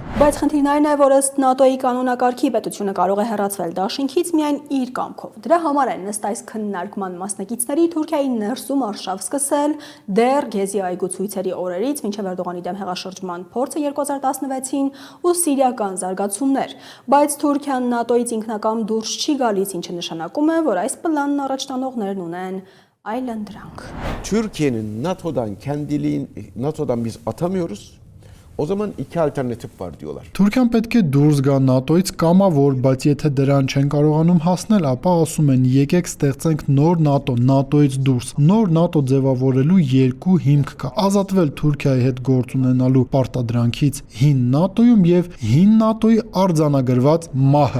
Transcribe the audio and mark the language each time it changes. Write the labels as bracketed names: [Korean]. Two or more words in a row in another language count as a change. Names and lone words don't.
[Armenian] Բայց խնդիրն այն է, որ ըստ ՆԱՏՕ-ի կանոնակարգի պետությունը կարող է հեռացվել դաշինքից միայն իր կամքով։ Դրա համար են ըստ այս քննարկման մասնակիցների Թուրքիայի ներսում արշավ սկսել դեռ Գեզի այգու ցույցերի օրերից մինչև Էրդողանի դեմ հեղաշրջման փորձը 2016-ին ու սիրիական զարգացումներ։ Բայց Թուրքիան ՆԱՏՕ-ից ինքնակամ դուրս չի գալիս, ինչը նշանակում է, որ այս պլանն առաջ տանողներն ունեն այլընտրանք։ [Turkish] Türkiye'nin NATO'dan biz atamıyoruz. O zaman iki alternatif var diyorlar. [Armenian] Թուրքիան պետք է դուրս գա ՆԱՏՕ-ից կամավոր, բայց եթե դրան չեն կարողանում հասնել, ապա ասում են՝ եկեք ստեղծենք նոր ՆԱՏՕ, ՆԱՏՕ-ից դուրս։ Նոր ՆԱՏՕ ձևավորելու երկու հիմք կա՝ ազատվել Թուրքիայի հետ գործ ունենալու պարտադրանքից հին ՆԱՏՕ-ում եւ հին ՆԱՏՕ-ի արձանագրված մահը։